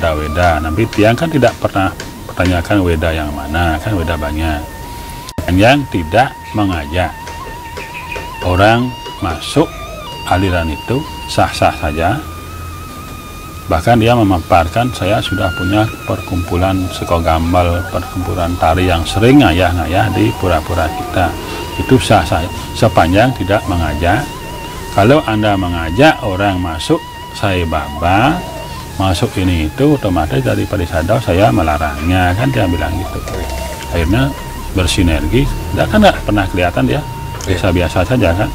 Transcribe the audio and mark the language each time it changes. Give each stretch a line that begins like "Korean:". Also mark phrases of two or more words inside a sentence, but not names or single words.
Indonesian: Tapi tiang kan tidak pernah pertanyakan weda yang mana, kan weda banyak. Yang tidak mengajak orang masuk aliran itu sah-sah saja. Bahkan dia memaparkan, saya sudah punya perkumpulan sekogambal, perkumpulan tari yang sering ngayah-ngayah di pura-pura kita. Itu sah-sah sepanjang tidak mengajak. Kalau Anda mengajak orang masuk saya baba, masuk ini itu, otomatis dari Parisado saya melarangnya, kan dia bilang gitu. Akhirnya bersinergi, kan nggak pernah kelihatan dia biasa-biasa saja kan.